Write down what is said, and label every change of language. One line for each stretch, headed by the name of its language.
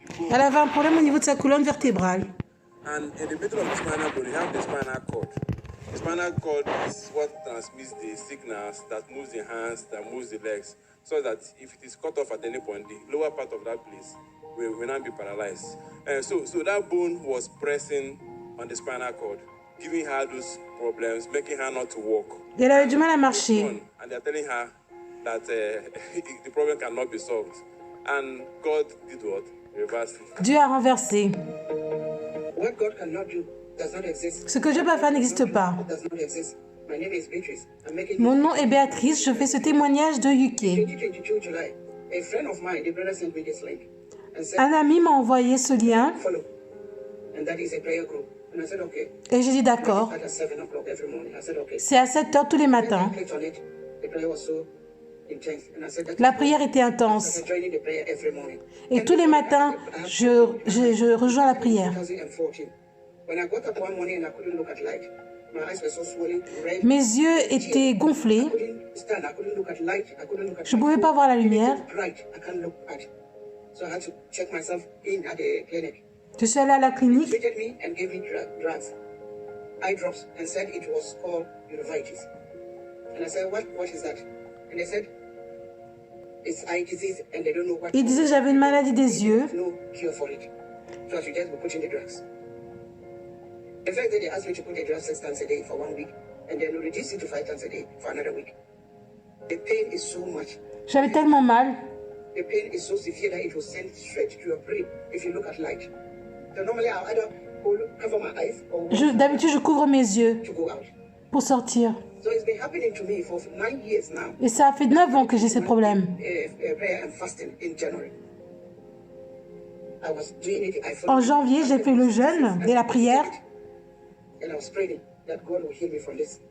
French: Elle avait un problème au niveau de sa colonne vertébrale.
English: And in the middle of the spinal bone, you have the spinal cord. The spinal cord is what transmits the signals that moves the hands, that moves the legs, so that if it is cut off at any point, the lower part of that place will not be paralyzed. So that bone was pressing on the spinal cord, giving her those problems, making her not to walk.
French: Et elle avait du mal à marcher.
English: And they're telling her that the problem cannot be solved. And God did what? Reversed it.
French: Dieu a renversé.
English: What God cannot do does not exist.
French: Ce que Dieu peut pas faire n'existe pas.
English: Does not exist. My name is Beatrice. I'm making
French: Mon nom est Béatrice, je fais ce témoignage de UK.
English: 2022 July. A friend of mine, the brother sent me this link and said,
French: Un ami m'a envoyé ce lien
English: follow. And that is a prayer group. And I said, okay.
French: et j'ai dit d'accord.
English: Start at 7 o'clock every morning. I said, okay.
French: C'est à 7 heures tous les matins.
English: I clicked on it. The prayer was so intense. And I said, that
French: La prière était
English: I
French: intense.
English: started joining the prayer every morning.
French: Et tous les matins, je rejoins la prière.
English: 2014. When I got up one morning and I couldn't look at light. My eyes were so swollen, red.
French: Mes yeux étaient gonflés.
English: I couldn't stand. I couldn't look at light. I couldn't look at
French: Je ne pouvais pas voir la lumière.
English: bright. I can't look at. So I had to check myself in at the clinic.
French: Je suis allée à la clinique.
English: Treated me and gave me drugs, eye drops, and said it was called uveitis. And I said, what is that? And they said, it's eye disease, and they don't know what.
French: Ils disaient que j'avais une maladie des yeux.
English: No cure for it. So I should just be putting the drugs. The fact that they asked me to put the drugs 6 times a day for 1 week, and then reduce it to 5 times a day for another week. The pain is so much.
French: J'avais tellement mal.
English: The pain is so severe that it will send straight to your brain if you look at light. So normally I'll either cover my eyes or
French: D'habitude, je couvre mes yeux
English: to go out.
French: pour sortir.
English: So it's been happening to me for 9 years now.
French: Et ça fait 9 ans que j'ai ces problèmes.
English: Prayer and fasting in January. I was doing it.
French: En janvier, j'ai fait le jeûne et la prière.
English: And I was praying that God will heal me from this.